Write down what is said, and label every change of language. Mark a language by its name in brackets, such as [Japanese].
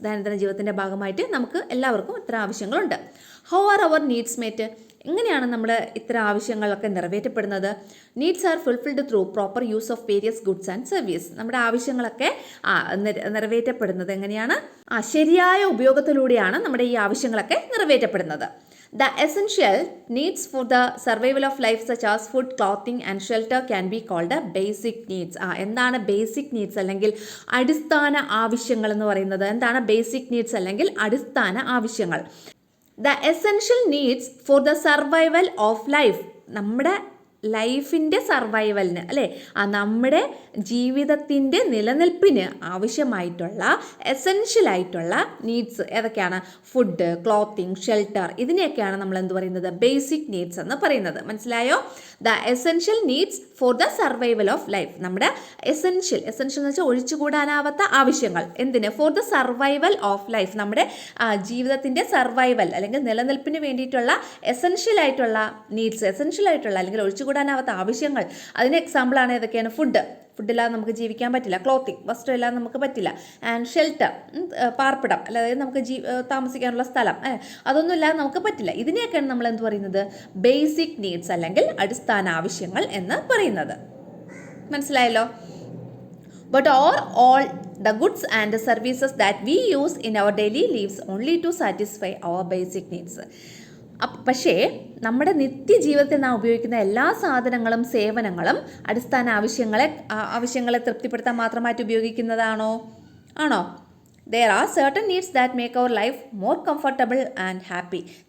[Malayalam] ദൈനംദിന ജീവിതത്തിൻ്റെ ഭാഗമായിട്ട് നമുക്ക് എല്ലാവർക്കും ഇത്ര ആവശ്യങ്ങളുണ്ട്. [English] How are our needs mate? [Malayalam] എങ്ങനെയാണ് നമ്മുടെ ഇത്ര ആവശ്യങ്ങളൊക്കെ നിറവേറ്റപ്പെടുന്നത്? [English] Needs are fulfilled through proper use of various goods and service. [Malayalam] നമ്മുടെ ആവശ്യങ്ങളൊക്കെ നിറവേറ്റപ്പെടുന്നത് എങ്ങനെയാണ്? ശരിയായ ഉപയോഗത്തിലൂടെയാണ് നമ്മുടെ ഈ ആവശ്യങ്ങളൊക്കെ നിറവേറ്റപ്പെടുന്നത്. [English] The essential needs for the survival of life such as food, clothing and shelter can be called basic needs. [Malayalam] എന്താണ് ബേസിക് നീഡ്സ് അല്ലെങ്കിൽ അടിസ്ഥാന ആവശ്യങ്ങൾ എന്ന് പറയുന്നത്? എന്താണ് ബേസിക് നീഡ്സ് അല്ലെങ്കിൽ അടിസ്ഥാന ആവശ്യങ്ങൾ? [English] The essential needs for the survival of life. [Malayalam] നമ്മുടെ ലൈഫിൻ്റെ സർവൈവലിന്, അല്ലേ, നമ്മുടെ ജീവിതത്തിൻ്റെ നിലനിൽപ്പിന് ആവശ്യമായിട്ടുള്ള എസെൻഷ്യലായിട്ടുള്ള നീഡ്സ് ഏതൊക്കെയാണ്? ഫുഡ്, ക്ലോത്തിങ്, ഷെൽട്ടർ, ഇതിനെയൊക്കെയാണ് നമ്മൾ എന്ത് പറയുന്നത്? ബേസിക് നീഡ്സ് എന്ന് പറയുന്നത്. മനസ്സിലായോ? [English] The essential needs for the survival of life. [Malayalam] നമ്മുടെ എസെൻഷ്യൽ എന്ന് വെച്ചാൽ ഒഴിച്ചുകൂടാനാവാത്ത ആവശ്യങ്ങൾ. എന്തിന്? [English] For the survival of life. [Malayalam] നമ്മുടെ ജീവിതത്തിൻ്റെ സർവൈവൽ അല്ലെങ്കിൽ നിലനിൽപ്പിന് വേണ്ടിയിട്ടുള്ള എസെൻഷ്യലായിട്ടുള്ള നീഡ്സ്, എസെൻഷ്യലായിട്ടുള്ള അല്ലെങ്കിൽ ഒഴിച്ചുകൂടാനാവാത്ത ആവശ്യങ്ങൾ. അതിന് എക്സാമ്പിളാണ് ഏതൊക്കെയാണ്? ഫുഡില്ലാതെ നമുക്ക് ജീവിക്കാൻ പറ്റില്ല, ക്ലോത്തിങ്, വസ്ത്രമില്ലാതെ നമുക്ക് പറ്റില്ല, ആൻഡ് ഷെൽട്ടർ, പാർപ്പിടം, അതായത് നമുക്ക് താമസിക്കാനുള്ള സ്ഥലം, അതൊന്നും ഇല്ലാതെ നമുക്ക് പറ്റില്ല. ഇതിനെയൊക്കെയാണ് നമ്മൾ എന്ത് പറയുന്നത്? ബേസിക് നീഡ്സ് അല്ലെങ്കിൽ അടിസ്ഥാന ആവശ്യങ്ങൾ എന്ന് പറയുന്നത്. മനസ്സിലായല്ലോ? [English] But are all the goods and services that we use in our daily lives only to satisfy our basic needs? [Malayalam] പക്ഷേ നമ്മുടെ നിത്യജീവിതത്തിൽ നാം ഉപയോഗിക്കുന്ന എല്ലാ സാധനങ്ങളും സേവനങ്ങളും അടിസ്ഥാന ആവശ്യങ്ങളെ തൃപ്തിപ്പെടുത്താൻ മാത്രമായിട്ട് ഉപയോഗിക്കുന്നതാണോ? ആണോ? [English] There are certain needs that make our life more comfortable and happy.